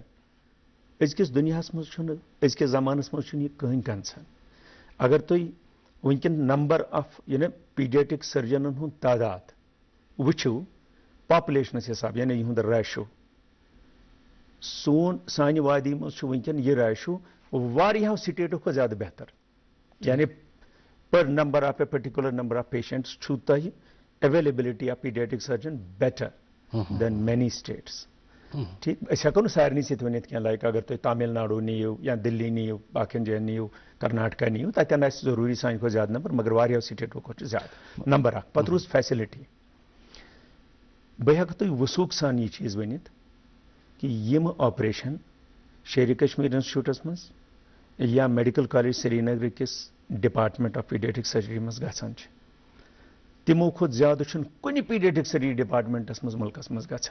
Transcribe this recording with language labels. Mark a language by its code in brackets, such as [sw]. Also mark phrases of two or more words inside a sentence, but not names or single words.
[ks] أزکِس دُنیاہس منٛز چھُنہٕ أزکِس زمانس منٛز چھُنہٕ یہِ کٕہٕنۍ کنسرن. اگر تُہۍ ونکٮ۪ن [en] number of paediatric surgeons [ks] ہُنٛد تعداد وٕچھِو پاپولیشنس حساب یعنی یِہُنٛد ریشو سانہِ وادی منٛز چھُ ونکٮ۪ن یہِ ریشو واریاہو سٹیٹو کھۄتہٕ زیادٕ بہتر. [en] یعنی per number of a particular number of patients [ks] چھُو تۄہہِ [en] availability of paediatric surgeon better than many states. [ks] ٹھیک أسۍ ہٮ۪کو نہٕ سارنٕے سۭتۍ ؤنِتھ کینٛہہ لایک اگر تُہۍ تامل ناڈوٗ نِیِو یا دِلی نِیِو باقین جاین نِیِو کرناٹکا نِیِو تتٮ۪ن آسہِ ضروٗری سانہِ کھۄتہٕ زیادٕ نمبر مگر واریاہو سٹیٹو کھۄتہٕ چھُ زیادٕ نمبر اکھ. پتہٕ روٗز فیسلٹی. بہٕ ہٮ۪کہٕ تۄہہِ وثوٗق سان یہِ چیٖز ؤنِتھ کہ یِم آپریشن شیرِ کشمیٖر انسٹِچوٗٹس منٛز یا میڈیکل کالج سری نگر کِس [en] department of paediatric surgery [ks] منٛز گژھان چھِ تِمو کھۄتہٕ زیادٕ چھُنہٕ کُنہِ [en] paediatric surgery departments [ks] منٛز مُلکس منٛز گژھان.